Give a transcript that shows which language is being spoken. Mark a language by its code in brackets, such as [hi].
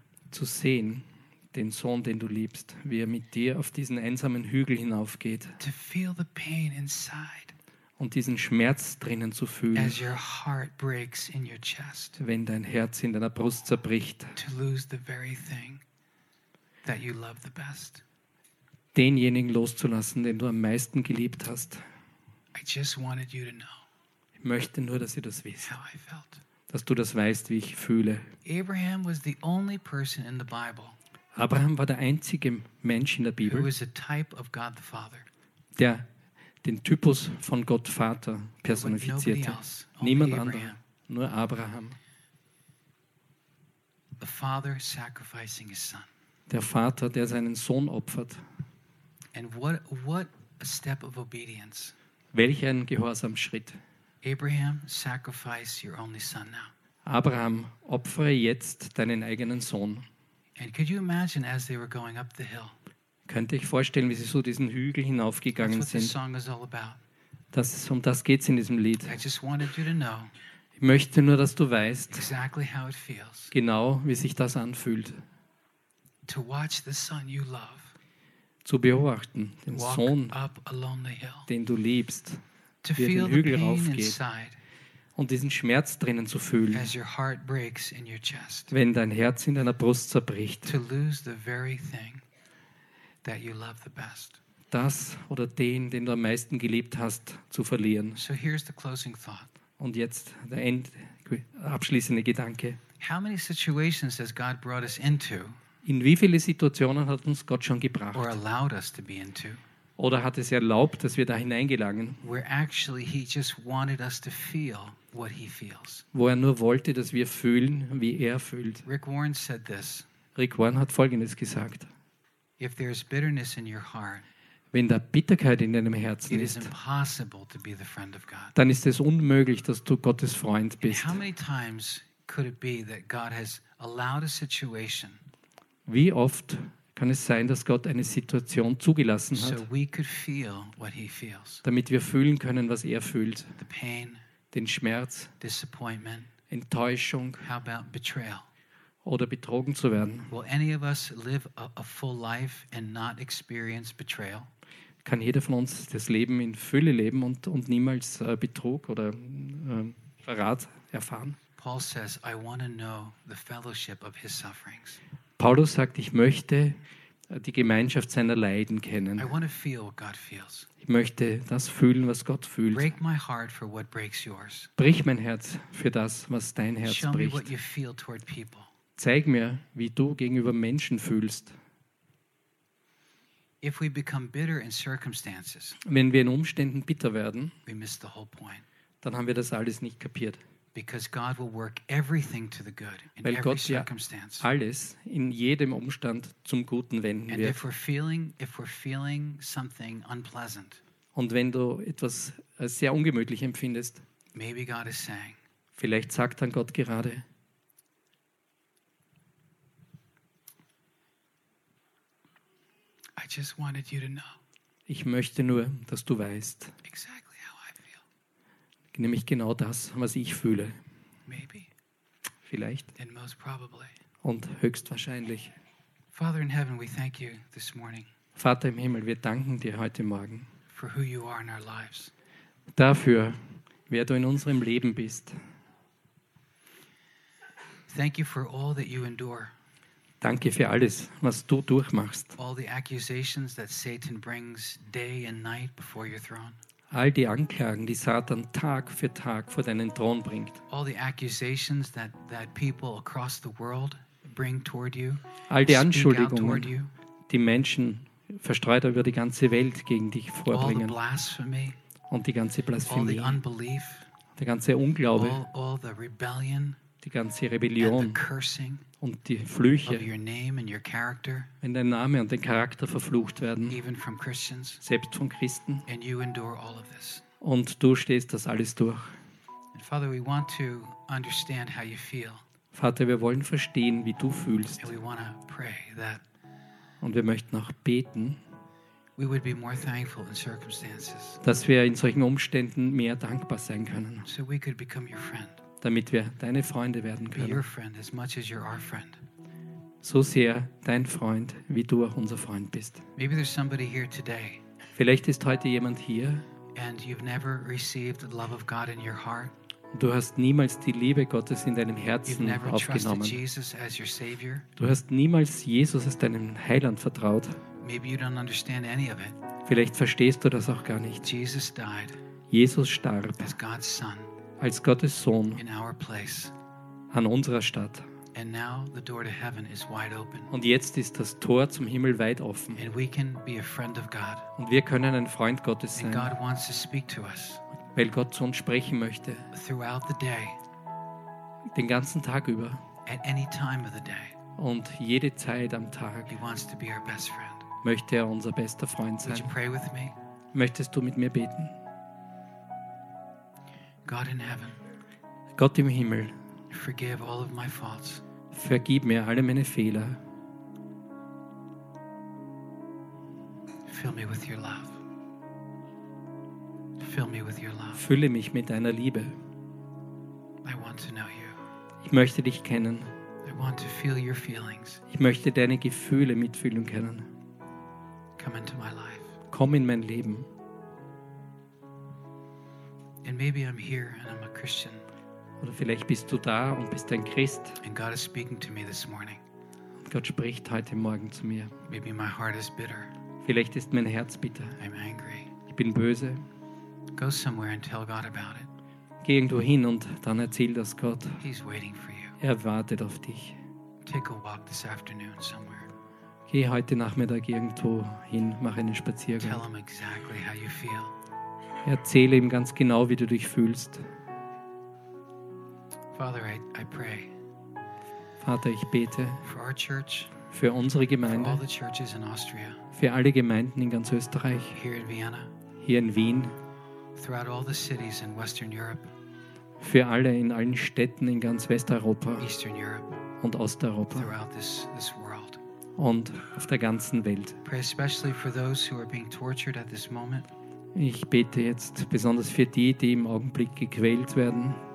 [de] Zu sehen, den Sohn, den du liebst, wie er mit dir auf diesen einsamen Hügel hinaufgeht. [en] To feel the pain inside. [de] Und diesen Schmerz drinnen zu fühlen. [en] As your heart breaks in your chest. [de] Wenn dein Herz in deiner Brust zerbricht. [en] To lose the very thing that you love the best. [de] Denjenigen loszulassen, den du am meisten geliebt hast. [en] I just wanted you to know, [de] ich möchte nur, dass ihr das wisst. [en] How I felt. [de] Dass du das weißt, wie ich fühle. [en] Abraham, was the only person in the Bible, [de] Abraham war der einzige Mensch in der Bibel, [en] who was a type of God the Father, [de] der den Typus von Gott Vater personifizierte. [en] Else, [de] niemand anderer, nur Abraham. [en] The Father sacrificing his son. [de] Der Vater, der seinen Sohn opfert. [en] And what a step of obedience. [de] Welch ein gehorsamer Schritt. [en] Abraham, sacrifice your only son now. [de] Abraham, opfere jetzt deinen eigenen Sohn. [en] And could you imagine as they were going up the hill? [de] Könnt ihr euch vorstellen, wie sie so diesen Hügel hinaufgegangen [en] That's what [de] sind? [en] This song is all about. [de] Das ist, um das geht's in diesem Lied. [en] I just wanted you to know. [de] Ich möchte nur, dass du weißt, [en] exactly how it feels, [de] genau wie sich das anfühlt, [en] to watch the son you love, [de] zu beobachten, den Sohn, [en] up along the hill, [de] den du liebst, [en] to wie feel [de] den Hügel [en] the pain [de] raufgeht [en] inside, [de] und diesen Schmerz drinnen zu fühlen, [en] as your heart breaks in your chest, [de] wenn dein Herz in deiner Brust zerbricht, [en] to lose the very thing that you love the best, [de] das oder den, den du am meisten geliebt hast, zu verlieren. [en] So here's the closing thought. [de] Und jetzt der abschließende Gedanke. [en] How many situations has God brought us into? [de] In wie viele Situationen hat uns Gott schon gebracht? [en] Or allowed us to be into? [de] Oder hat es erlaubt, dass wir da hineingelangen? [en] Where actually he just wanted us to feel what he feels. [de] Wo er nur wollte, dass wir fühlen, wie er fühlt. [en] Rick Warren said this. [de] Rick Warren hat Folgendes gesagt. [en] If there is bitterness in your heart, [de] wenn da Bitterkeit in deinem Herzen ist, [en] impossible to be the friend of God. [de] Dann ist es unmöglich, dass du Gottes Freund bist. [en] How many times could it be that God has allowed a situation? [de] Wie oft kann es sein, dass Gott eine Situation zugelassen hat, [en] so we could feel what he feels, [de] damit wir fühlen können, was er fühlt? [en] The pain, [de] den Schmerz, [en] disappointment, [de] Enttäuschung, [en] how about betrayal? [de] Oder betrogen zu werden? [en] Will any of us live a full life and not experience betrayal? [de] Kann jeder von uns das Leben in Fülle leben und niemals Betrug oder Verrat erfahren? [en] Paul says, I want to know the fellowship of his sufferings. [de] Paulus sagt, ich möchte die Gemeinschaft seiner Leiden kennen. [en] I want to feel what God feels. [de] Ich möchte das fühlen, was Gott fühlt. [en] Break my heart for what breaks yours. [de] Brich mein Herz für das, was dein Herz [en] Show [de] bricht. [en] Me what you feel toward people. [de] Zeig mir, wie du gegenüber Menschen fühlst. [en] If we become bitter in circumstances, [de] wenn wir in Umständen bitter werden, [en] we miss the whole point. [de] Dann haben wir das alles nicht kapiert. [en] Because God will work everything to the good in [de] Weil [en] every [de] Gott [en] circumstance. [de] Ja alles in jedem Umstand zum Guten wenden [en] And [de] wird. [en] If we're feeling, something unpleasant, [de] und wenn du etwas sehr ungemütlich empfindest, [en] maybe God is saying, [de] vielleicht sagt dann Gott gerade, [en] I just wanted you to know. [de] Ich möchte nur, dass du weißt. [en] Exactly how I feel. [de] Nämlich genau das, was ich fühle. [en] Maybe. [de] Vielleicht. [en] And most probably. [de] Und höchstwahrscheinlich. [en] Father in heaven, we thank you this morning. [de] Vater im Himmel, wir danken dir heute Morgen. [en] For who you are in our lives. [de] Dafür, wer du in unserem Leben bist. [en] Thank you for all that you endure. [de] Danke für alles, was du durchmachst. [en] All the accusations that Satan brings day and night before your throne. [de] All die Anklagen, die Satan Tag für Tag vor deinen Thron bringt. [en] All the accusations that people across the world bring toward you. [de] All die Anschuldigungen, die Menschen verstreut über die ganze Welt gegen dich vorbringen. [en] All the blasphemy. [de] Und die ganze Blasphemie. [en] All the unbelief. [de] Der ganze Unglaube. [en] All the rebellion. [de] Die ganze Rebellion. [en] And the cursing. [de] Und die Flüche, [en] of your name and your character, [de] wenn dein Name und dein Charakter verflucht werden, [en] even from Christians, [de] selbst von Christen, [en] and you endure all of this. [de] Und du stehst das alles durch. [en] And Father, we want to understand how you feel. [de] Vater, wir wollen verstehen, wie du fühlst. [en] And we want to pray that, [de] und wir möchten auch beten, [en] we would be more thankful in circumstances, [de] dass wir in solchen Umständen mehr dankbar sein können. [en] So we could become your friend. [de] Damit wir deine Freunde werden können. [en] Be your friend, as much as you're our friend. [de] So sehr dein Freund, wie du auch unser Freund bist. [en] Maybe there's somebody here today, [de] vielleicht ist heute jemand hier [en] and you've never received the love of God in your heart. [de] Du hast niemals die Liebe Gottes in deinem Herzen [en] you've never [de] aufgenommen. [en] Trusted Jesus as your savior. [de] Du hast niemals Jesus als deinem Heiland vertraut. [en] Maybe you don't understand any of it. [de] Vielleicht verstehst du das auch gar nicht. [en] Jesus, died [de] Jesus starb als Gottes Sohn. Als Gottes Sohn [en] in our place. [de] An unserer Stadt. [en] And now the door to heaven is wide open. [de] Und jetzt ist das Tor zum Himmel weit offen. [en] And we can be a friend of God. [de] Und wir können ein Freund Gottes sein. [en] And God wants to speak to us. [de] Weil Gott zu uns sprechen möchte. [en] Throughout the day. [de] Den ganzen Tag über. [en] At any time of the day. [de] Und jede Zeit am Tag. [en] He wants to be our best friend. [de] Möchte er unser bester Freund sein. [en] Would you pray with me? [de] Möchtest du mit mir beten? [en] God in heaven, [de] Gott im Himmel, [en] forgive all of my faults. [de] Vergib mir alle meine Fehler. [en] Fill me with your love. Fill me with your love. [de] Fülle mich mit deiner Liebe. [en] want to know you. [de] Ich möchte dich kennen. [en] I want to feel your feelings. [de] Ich möchte deine Gefühle mitfühlen können. [en] Come into my life. [de] Komm in mein Leben. [en] And maybe I'm here and I'm a Christian. [de] Oder vielleicht bist du da und bist ein Christ. [en] And God is speaking to me this morning. [de] Gott spricht heute Morgen zu mir. [en] Maybe my heart is bitter. [de] Vielleicht ist mein Herz bitter. [en] I'm angry. [de] Ich bin böse. [en] Go somewhere and tell God about it. [de] Geh irgendwo hin und dann erzähl das Gott. [en] He's waiting for you. [de] Er wartet auf dich. [en] Take a walk this afternoon somewhere. [de] Geh heute Nachmittag irgendwo hin, mach einen Spaziergang. [en] Tell him exactly how you feel. [de] Erzähle ihm ganz genau, wie du dich fühlst. [en] Father, I pray. [de] Vater, ich bete [en] for our church, [de] für unsere Gemeinde, [en] for all the churches in Austria, [de] für alle Gemeinden in ganz Österreich, [en] here in Vienna, [de] hier in Wien, [en] throughout all the cities in Western Europe, [de] für alle in allen Städten in ganz Westeuropa, [en] Eastern Europe, [de] und Osteuropa, [en] throughout this world, [de] und auf der ganzen Welt. [en] Pray especially for those who are being tortured at this moment. [de] Ich bete jetzt besonders für die, die im Augenblick gequält werden.